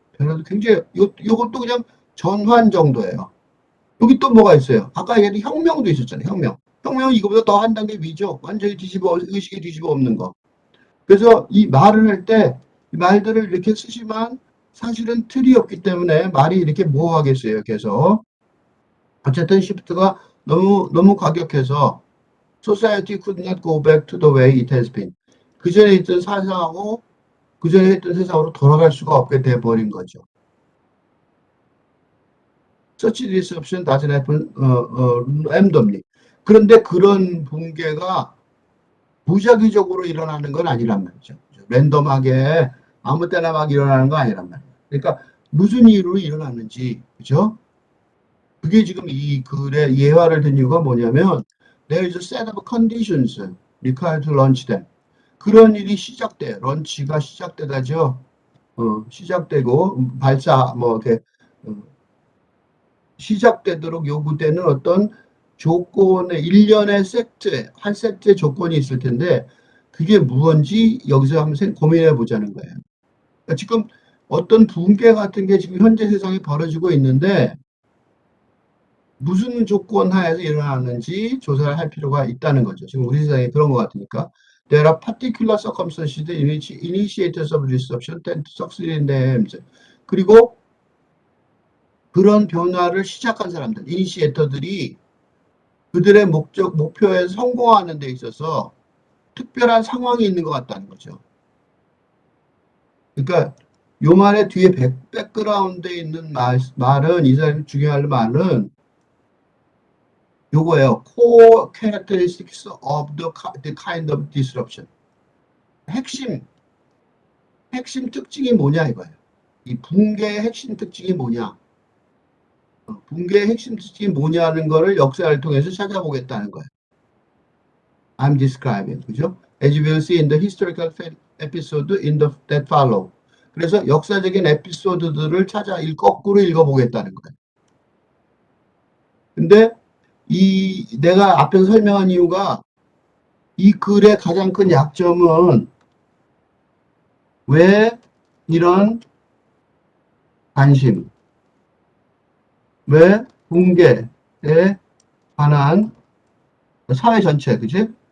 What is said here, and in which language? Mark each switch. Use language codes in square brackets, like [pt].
[ko] 변화도 굉장히 요것도 그냥 전환 정도예요. 여기 또 뭐가 있어요? 아까 얘기했던 혁명도 있었잖아요. 혁명은 이거보다 더 한 단계 위죠. 완전히 의식에 뒤집어 엎는 거. 그래서 이 말을 할 때 말들을 이렇게 쓰지만 사실은 틀이 없기 때문에 말이 이렇게 모호하겠어요. 그래서 어쨌든 시프트가 너무 과격해서 [en] society could not go back to the way it has been. [ko] 그 전에 있던 사상하고 그 전에 했던 세상으로 돌아갈 수가 없게 돼버린 거죠. [en] Such disruption doesn't happen randomly. [ko] 그런데 그런 붕괴가 무작위적으로 일어나는 건 아니란 말이죠. 랜덤하게 아무 때나 막 일어나는 거 아니란 말이에요. 그러니까 무슨 이유로 일어났는지, 그죠? 그게 지금 이 글의 예화를 든 이유가 뭐냐면 [en] there is a set of conditions required to launch them. [ko] 그런 일이 시작돼. 런치가 시작되다죠. 시작되고 발사 이렇게 시작되도록 요구되는 어떤 조건의 일련의 한 세트의 조건이 있을 텐데 그게 무언지 여기서 한번 고민해 보자는 거예요. 그러니까 지금 어떤 붕괴 같은 게 지금 현재 세상에 벌어지고 있는데 무슨 조건 하에서 일어나는지 조사를 할 필요가 있다는 거죠. 지금 우리 세상에 그런 것 같으니까. [en] There are particular circumstances in which initiators of disruption tend to succeed in their aims. [ko] 그리고 그런 변화를 시작한 사람들, 이니시에이터들이 그들의 목표에 성공하는 데 있어서 특별한 상황이 있는 것 같다는 거죠. 그러니까 요 말의 뒤에 백그라운드에 있는 말은 이 사람이 중요할 말은 요거예요. [en] Core characteristics of the kind of disruption. [ko] 핵심 특징이 뭐냐 이거예요. 이 붕괴의 핵심 특징이 뭐냐. 붕괴의 핵심 특징이 뭐냐는 거를 역사를 통해서 찾아보겠다는 거예요. [en] I'm describing, [ko] 그죠? [en] As you will see in the historical episode that follow. [ko] 그래서 역사적인 에피소드들을 거꾸로 읽어보겠다는 거예요. 근데 내가 앞에서 설명한 이유가 이 글의 가장 큰 약점은 왜 이런 관심, 왜 붕괴에 관한 사회 전체, 그치?